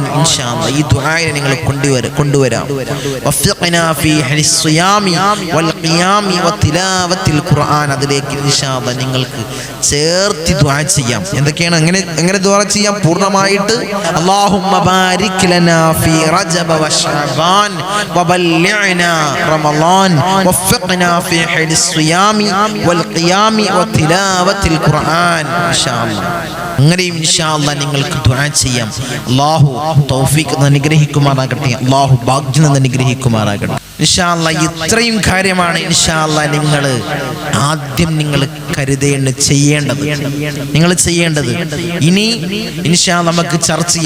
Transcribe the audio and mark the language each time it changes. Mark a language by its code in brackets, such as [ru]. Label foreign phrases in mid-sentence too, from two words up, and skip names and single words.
[ml] ഇൻഷാഅല്ലാഹ് ഈ ദുആയെ നിങ്ങൾ കൊണ്ടുവരാം. [ar] وفقنا في الصيام والقيام وتلاوة القرآن. [ml] അതിലേക്ക് ഇൻഷാഅല്ലാഹ് നിങ്ങൾക്ക് ചേർത്ത് ദുആ ചെയ്യാം. എന്തൊക്കെയാണ്? എങ്ങനെ ദുആ ചെയ്യാം പൂർണ്ണമായിട്ട്? [ar] اللهم بارك لنا في رجب وشعبان وبلغنا رمضان وفقنا في الصيام والقيام وتلاوة القرآن. [ml] അങ്ങനെയും ഇൻഷാഅല്ലാഹ് നിങ്ങൾക്ക് ദുആ ചെയ്യാം. അല്ലാഹു തൗഫീഖ് അനുഗ്രഹിക്കുമാറാകട്ടെ. അല്ലാഹു ഭാഗ്യം അനുഗ്രഹിക്കുമാറാകട്ടെ. ഇൻഷാഅല്ലാഹ് ഇത്രയും കാര്യമാണ് ഇൻഷാഅല്ലാഹ് നിങ്ങൾ ആദ്യം ചെയ്യേണ്ടത്. ഇനി ഇൻഷാഅല്ലാഹ് നമുക്ക് ചർച്ച ചെയ്യാം.